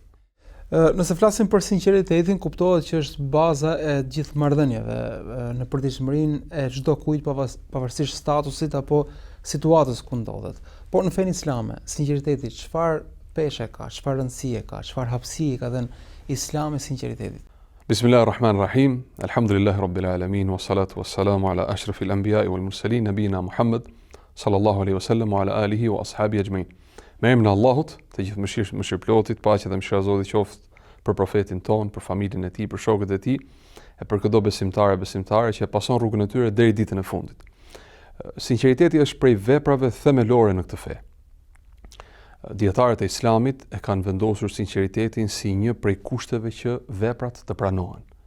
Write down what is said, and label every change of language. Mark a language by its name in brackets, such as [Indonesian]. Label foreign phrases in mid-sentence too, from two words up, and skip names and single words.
[Albanian] Nëse flasim për sinqeritetin, kuptohet që është baza e gjithë marrëdhënieve në përditshmërinë e çdo kujt pavarësisht statusit apo situatës ku ndodhet. Por në fenë islame, sinqeriteti çfarë peshë ka, çfarë rëndësie ka, çfarë hapësie ka dhënë Islami sinqeritetit? [Arabic] بسم الله الرحمن الرحيم الحمد لله رب العالمين والصلاة والسلام على أشرف الأنبياء والمرسلين نبينا محمد صلى الله عليه وسلم وعلى آله وأصحابه أجمعين. [Albanian] Me emrin e Allahut, të gjithë mëshirëplotit, paqja dhe mëshira e Zotit qoftë për profetin ton, për familjen e tij, për shokët e tij, e për çdo besimtare që pason rrugën e tyre deri ditën e fundit. Sinqeriteti është prej veprave themelore në këtë fe. Dietarët e Islamit e kanë vendosur sinqeritetin si një prej kushteve që veprat të pranohen.